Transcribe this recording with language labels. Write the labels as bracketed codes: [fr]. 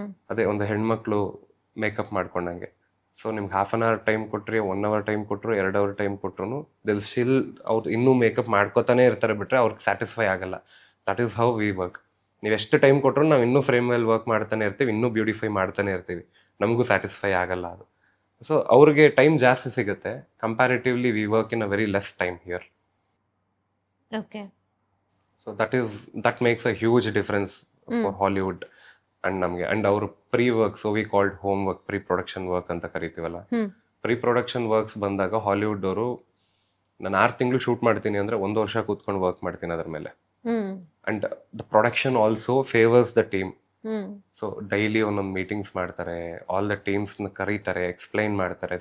[kn] ಅದೇ ಒಂದು ಹೆಣ್ಮಕ್ಳು ಮೇಕಪ್ ಮಾಡ್ಕೊಂಡಂಗೆ. ಸೊ ನಿಮ್ಗೆ 1/2 hour ಟೈಮ್ ಕೊಟ್ರಿ, 1 hour ಟೈಮ್ ಕೊಟ್ಟರು, 2 hour ಟೈಮ್ ಕೊಟ್ರು, ದಿಲ್ ಸ್ಟಿಲ್ ಅವ್ರು ಇನ್ನೂ ಮೇಕಪ್ ಮಾಡ್ಕೋತಾನೆ ಇರ್ತಾರೆ, ಬಿಟ್ರೆ ಅವ್ರಿಗೆ ಸ್ಯಾಟಿಸ್ಫೈ ಆಗಲ್ಲ. [en] That is how we work. [kn] ನೀವು ಎಷ್ಟು ಟೈಮ್ ಕೊಟ್ಟರು ನಾವು ಇನ್ನೂ ಫ್ರೇಮಲ್ಲಿ ವರ್ಕ್ ಮಾಡ್ತಾನೆ ಇರ್ತೀವಿ, ಇನ್ನೂ ಬ್ಯೂಟಿಫೈ ಮಾಡ್ತಾನೆ ಇರ್ತೀವಿ, ನಮಗೂ ಸ್ಯಾಟಿಸ್ಫೈ ಆಗಲ್ಲ ಅದು. ಸೊ ಅವ್ರಿಗೆ ಟೈಮ್ ಜಾಸ್ತಿ ಸಿಗುತ್ತೆ. [en] Comparatively we work in a very less time here. Okay. So that makes a huge difference for Hollywood and ನಮಗೆ. [kn] ಅಂಡ್ ಅವರು work, [en] so we called home work, [kn] pre-production work ಅಂತ ಕರಿತೀವಲ್ಲ. Pre-production works ಬಂದಾಗ Hollywood ಅವರು, ನಾನು 6 ತಿಂಗಳು shoot ಮಾಡ್ತೀನಿ ಅಂದ್ರೆ 1 ವರ್ಷ ಕೂತ್ಕೊಂಡು ವರ್ಕ್ ಮಾಡ್ತೀನಿ ಅದ್ರ ಮೇಲೆ. [en] And the production also favours the team. [kn] So daily ಒಂದೊಂದು ಮೀಟಿಂಗ್ಸ್ ಮಾಡ್ತಾರೆ, ಆಲ್ ದ ಟೀಮ್ಸ್ನ ಕರೀತಾರೆ, ಎಕ್ಸ್ಪ್ಲೈನ್ ಮಾಡ್ತಾರೆ.